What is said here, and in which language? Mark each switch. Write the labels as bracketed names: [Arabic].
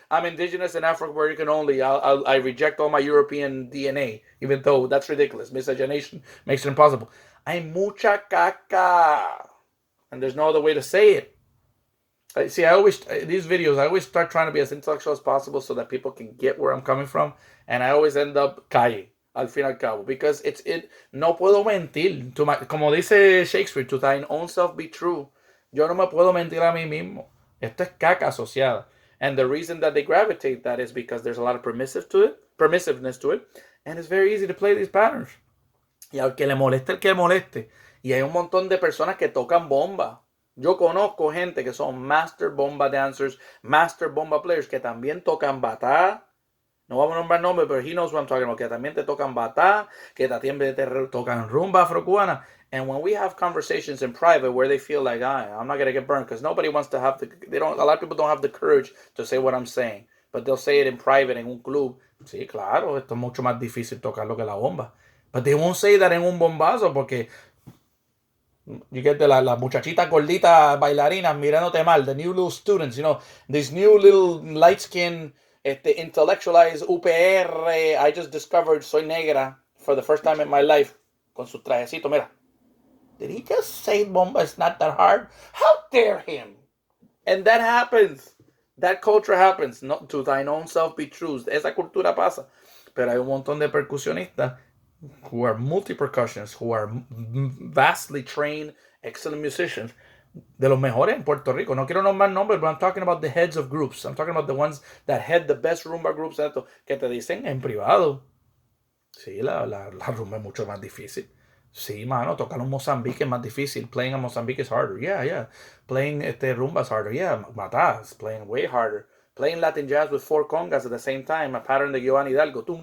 [English] I'm indigenous and Afro-Puerto Rican only. I reject all my European DNA, even though that's ridiculous. Miscegenation makes it impossible. [Spanish] Hay mucha caca. [English] And there's no other way to say it. See, these videos, I always start trying to be as intellectual as possible so that people can get where I'm coming from. And I always end up [Spanish] calle, al fin y al cabo. [English] Because [Spanish] no puedo mentir. Como dice [English] Shakespeare, to thine own self be true. [Spanish] Yo no me puedo mentir a mí mismo. Esto es caca asociada. [English] And the reason that they gravitate that is because there's a lot of permissiveness to it. And it's very easy to play these patterns. [Spanish] Y al que le moleste, el que le moleste. Y hay un montón de personas que tocan bomba. Yo conozco gente que son [English] master bomba dancers, master bomba players, [Spanish] que también tocan batá. No vamos a nombrar nombres, pero [English] he knows what I'm talking about. [Spanish] Que también te tocan batá, que también te tocan rumba afrocubana. [English] And when we have conversations in private where they feel like, I'm not going to get burned, because nobody wants to have a lot of people don't have the courage to say what I'm saying. But they'll say it in private [Spanish] en un club. Sí, claro, esto es mucho más difícil tocarlo que la bomba. [English] But they won't say that [Spanish] en un bombazo porque [English] you get [Spanish] la muchachita gordita bailarinas mirándote mal, [English] the new little students, these new little light-skinned, intellectualized UPR, I just discovered [Spanish] soy negra [English] for the first time in my life, [Spanish] con su trajecito, mira. [English] Did he just say bomba is not that hard? How dare him? And that happens. That culture happens. Not to thine own self be true. [Spanish] Esa cultura pasa. Pero hay un montón de percusionistas [English] who are multi-percussionists, who are vastly trained, excellent musicians, [Spanish] de los mejores en Puerto Rico. No quiero nombrar nombres, [English] but I'm talking about the heads of groups. I'm talking about the ones that head the best rumba groups, [Spanish] que te dicen en privado. Sí, la rumba es mucho más difícil. Sí, mano, tocar un Mozambique es más difícil. [English] Playing a Mozambique is harder. Yeah. Playing rumba is harder. Yeah, matá is playing way harder. Playing Latin jazz with 4 congas at the same time, a pattern de Giovanni Hidalgo.